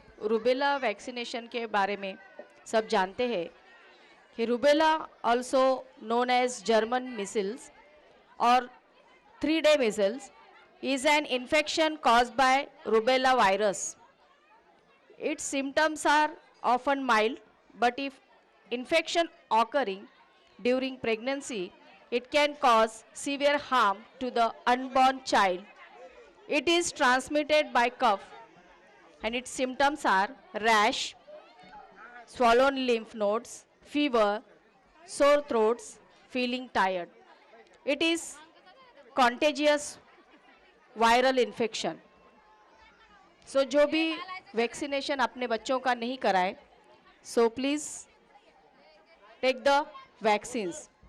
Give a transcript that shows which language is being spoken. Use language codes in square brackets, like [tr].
[hi] Rubella vaccination के बारे में सब जानते हैं कि [en] Rubella also known as German measles और 3-day measles is an infection caused by rubella virus. Its symptoms are often mild, but if infection occurring during pregnancy, it can cause severe harm to the unborn child. It is transmitted by cough and its symptoms are rash, swollen lymph nodes, fever, sore throats, feeling tired. It is contagious viral infection. [hi] So जो भी vaccination अपने बच्चों का नहीं कराए, [en] so please take the vaccines.